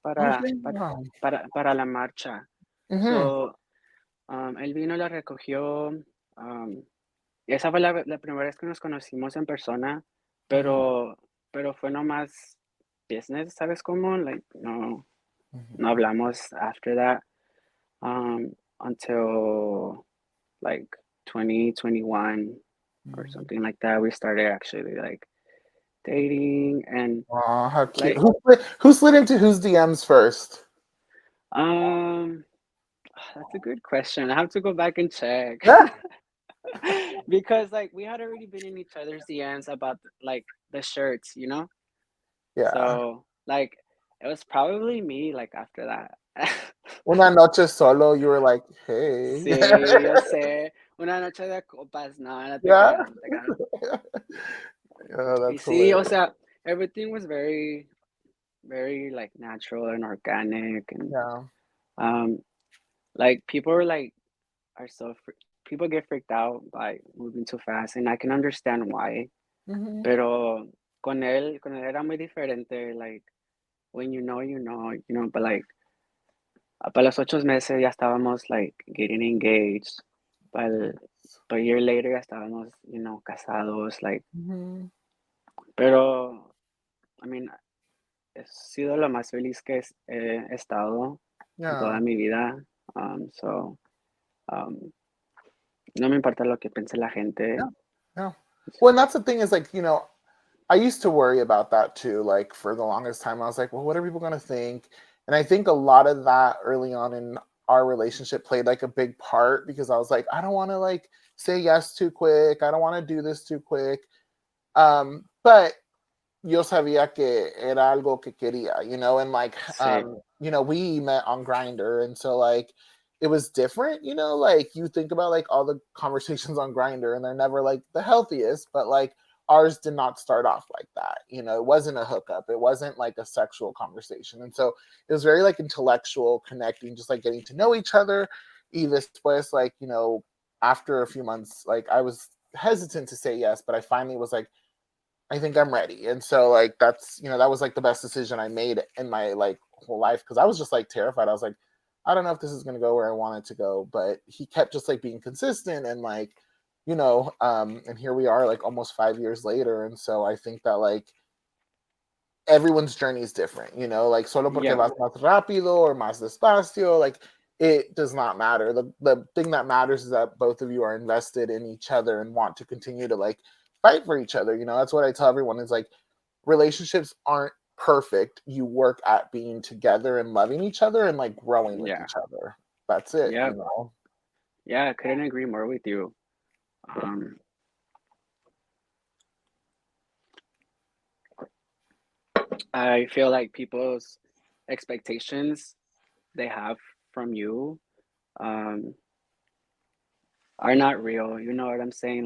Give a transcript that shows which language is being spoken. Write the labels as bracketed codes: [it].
[es] para, para, [en] yeah. [es] para la marcha. Mhm. So, él vino, la recogió. Y esa fue la primera vez que nos conocimos en persona, Mhm. pero, pero fue nomás [en] business, [es] ¿sabes cómo? Like, no, no Mhm. hablamos [en] after that, until like 2021 or Mhm. something like that. We started actually like dating and Aw, how cute. like, Who slid into whose DMs first? um, that's a good question. I have to go back and check. Yeah. Because like we had already been in each other's DMs about like the shirts, you know? Yeah. So like it was probably me like after that. [es] Una noche solo, [en] you were like, hey. [es] Sí, yo sé. Una noche de copas, no, no te [en] Yeah. [es] creas, no te creas. [en] Yeah, [es] Y [en] that's [es] sí, o [en] hilarious. sea, everything was very, very like natural and organic and Yeah. um like people were like are so people get freaked out by moving too fast and I can understand why. Mhm. [es] Pero con él era muy diferente, [en] like when you know, but like [es] para los 8 meses ya estábamos [en] like getting engaged. But a year later [es] ya estábamos, casados, [en] like, Mhm. [es] pero, [en] I mean, [es] he sido lo más feliz que he estado en toda [en] Yeah. [es] mi vida. [en] So, [es] um, no me importa lo que piense la [en] Yeah. [es] gente. [en] Yeah. Well, and that's the thing is like, I used to worry about that too. Like for the longest time, I was like, well, what are people going to think? And I think a lot of that early on in our relationship played like a big part because I was like, I don't want to like say yes too quick. I don't want to do this too quick. But [es] yo sabía que era algo que quería, [en] and like, [es] Sí, [en] we met on Grinder, and so like, it was different, like you think about like all the conversations on Grinder, and they're never like the healthiest, but like ours did not start off like that, it wasn't a hookup, it wasn't like a sexual conversation, and so it was very like intellectual, connecting, just like getting to know each other. [es] Y después, [en] like, after a few months, like I was hesitant to say yes, but I finally was like, I think I'm ready. And so like that was like the best decision I made in my like whole life because I was just like terrified. I was like, I don't know if this is gonna go where I want it to go. But he kept just like being consistent and like, and here we are like almost 5 years later. And so I think that like everyone's journey is different, like [es] solo porque [en] yeah, [es] vas más rápido [en] or [es] más despacio, [en] like it does not matter. The thing that matters is that both of you are invested in each other and want to continue to like fight for each other. That's what I tell everyone is like relationships aren't perfect. You work at being together and loving each other and like growing with yeah, each other. That's it, yeah, yeah. I couldn't agree more with you. Um, I feel like people's expectations they have from you um, are not real. You know what I'm saying?